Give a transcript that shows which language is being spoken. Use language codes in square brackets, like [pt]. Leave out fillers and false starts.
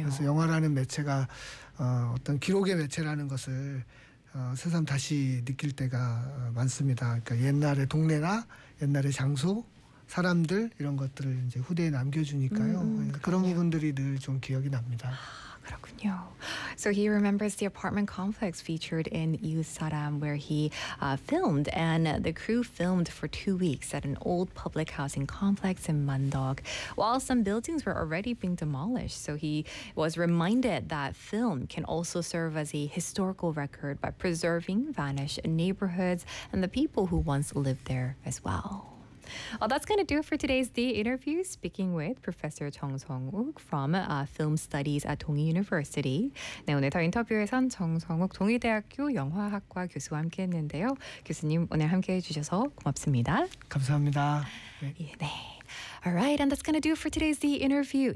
[ko] 그래서 영화라는 매체가 어떤 기록의 매체라는 것을 새삼 다시 느낄 때가 많습니다. 그러니까 옛날의 동네나 옛날의 장소, 사람들 이런 것들을 이제 후대에 남겨주니까요. 그런 부분들이 늘 좀 기억이 납니다. 그렇군요. [en] So he remembers the apartment complex featured in Iusaram where he filmed and the crew filmed for 2 weeks at an old public housing complex in Mandok while some buildings were already being demolished. So he was reminded that film can also serve as a historical record by preserving vanished neighborhoods and the people who once lived there as well. Well, that's going to do it for today's The Interview, speaking with Professor Jung Sung-wook from Film Studies at Dongi University. [ko] 네, 오늘 더 인터뷰에선 정성욱 동의대학교 영화학과 교수와 함께했는데요. 교수님, 오늘 함께해 주셔서 고맙습니다. 감사합니다. 네. 네. [en] Alright, and that's going to do it for today's The Interview.